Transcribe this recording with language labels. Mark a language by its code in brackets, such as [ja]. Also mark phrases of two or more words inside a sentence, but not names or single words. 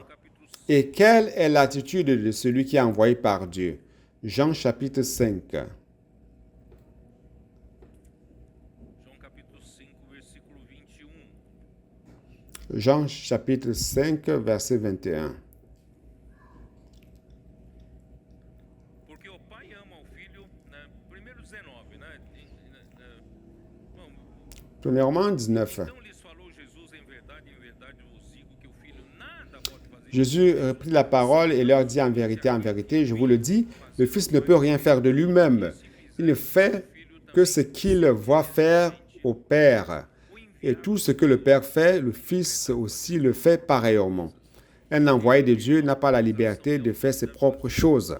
[fr] Et quelle est l'attitude de celui qui est envoyé par Dieu? Jean chapitre 5. Jean chapitre 5, verset 21. [pt] Porque o pai ama o filho, né? Primeiro 19, né? Bom, [fr] Premièrement, 19. [pt] então lhes falou Jesus em verdade vos digo que o filho nada pode fazer. [fr] Jésus prit la parole et leur dit en vérité, je vous le dis, le Fils ne peut rien faire de lui-même. Il ne fait que ce qu'il voit faire au Père. Et tout ce que le Père fait, le Fils aussi le fait pareillement. Un envoyé de Dieu n'a pas la liberté de faire ses propres choses.